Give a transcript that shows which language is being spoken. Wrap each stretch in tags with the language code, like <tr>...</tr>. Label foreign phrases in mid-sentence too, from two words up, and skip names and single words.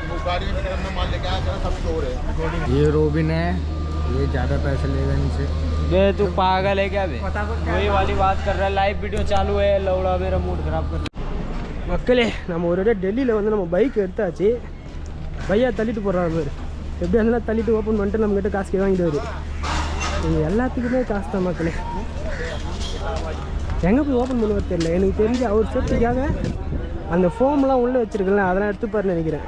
<hi>ये रोबिन है, ये ज़्यादा पैसे लेगा इनसे। बे तू पागल है क्या बे? वही वाली बात कर रहा है, लाइव वीडियो चालू है, लौड़ा मेरा मूड खराब कर।</hi> <ta>மக்களே நம்ம ஒரு டெல்லியில் வந்து நம்ம பைக் எடுத்தாச்சு. பையா தள்ளிட்டு போடுறாரு பேர், எப்படி இருந்தாலும் தள்ளிட்டு ஓப்பன் பண்ணிட்டு நம்மக்கிட்ட காசு வாங்கிட்டு வரு. நீங்கள் எல்லாத்துக்குமே காசு தான் மக்களே. எங்கே போய் ஓப்பன் பண்ணுவது தெரியல. எனக்கு தெரிஞ்சு அவர் சேஃப்டிக்காக அந்த ஃபோம்லாம் உள்ளே வச்சுருக்கலாம், அதெல்லாம் எடுத்துப்பாருன்னு நினைக்கிறேன்.</ta>